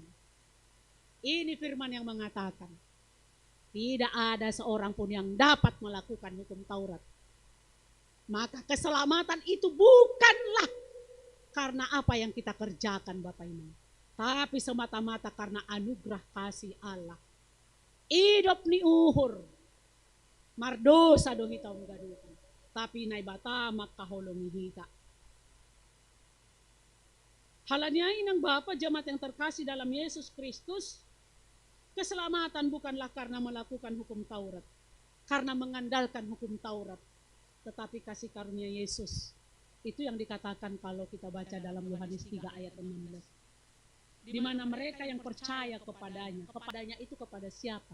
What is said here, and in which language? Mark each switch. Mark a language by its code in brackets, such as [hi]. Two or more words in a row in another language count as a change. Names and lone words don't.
[id] Ini firman yang mengatakan, tidak ada seorang pun yang dapat melakukan hukum Taurat. Maka keselamatan itu bukanlah karena apa yang kita kerjakan Bapak Ibu, tapi semata-mata karena anugerah kasih Allah. [bts] Hidup ni uhur, mardosa do hita gadukan, tapi nai bata makaholongi hita. [id] Halanya inang Bapa jemaat yang terkasih dalam Yesus Kristus, keselamatan bukanlah karena melakukan hukum Taurat, karena mengandalkan hukum Taurat, tetapi kasih karunia Yesus. Itu yang dikatakan kalau kita baca dalam Yohanes 3 ayat 16. Di mana mereka yang percaya kepadanya, kepadanya itu kepada siapa?